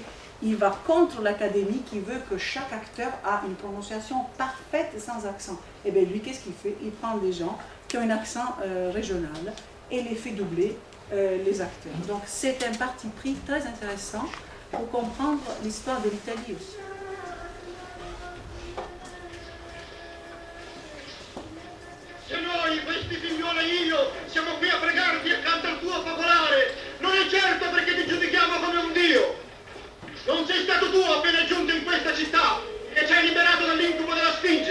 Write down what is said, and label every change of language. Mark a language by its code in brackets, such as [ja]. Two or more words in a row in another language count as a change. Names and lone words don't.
[fr] Il va contre l'académie qui veut que chaque acteur a une prononciation parfaite et sans accent. Et bien lui, qu'est-ce qu'il fait? Il prend des gens qui ont un accent régional et les fait doubler les acteurs. Donc c'est un parti pris très intéressant pour comprendre l'histoire de l'Italie aussi. [it] Se noi, questi figlioli e io, siamo qui a pregarti accanto al tuo focolare, non è certo perché ti giudichiamo come un Dio. Non sei stato tu appena giunto in questa città che ci hai liberato dall'incubo della Sfinge.